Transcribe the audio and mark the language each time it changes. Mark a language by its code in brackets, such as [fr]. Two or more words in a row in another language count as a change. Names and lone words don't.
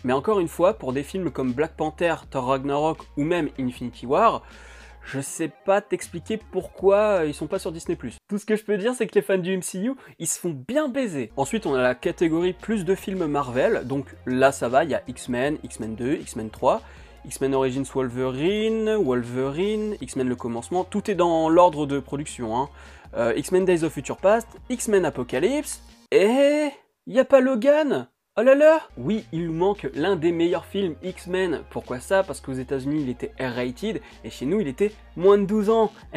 [fr] Mais encore une fois, pour des films comme Black Panther, Thor Ragnarok ou même Infinity War, je sais pas t'expliquer pourquoi ils sont pas sur Disney+. Tout ce que je peux dire, c'est que les fans du MCU, ils se font bien baiser. Ensuite, on a la catégorie plus de films Marvel, donc là ça va, il y a X-Men, X-Men 2, X-Men 3, X-Men Origins Wolverine, X-Men le commencement, tout est dans l'ordre de production, hein. X-Men Days of Future Past, X-Men Apocalypse, et... y a pas Logan? Oh là là! Oui, il nous manque l'un des meilleurs films X-Men. Pourquoi ça? Parce qu'aux États-Unis il était R-rated et chez nous il était moins de 12 ans.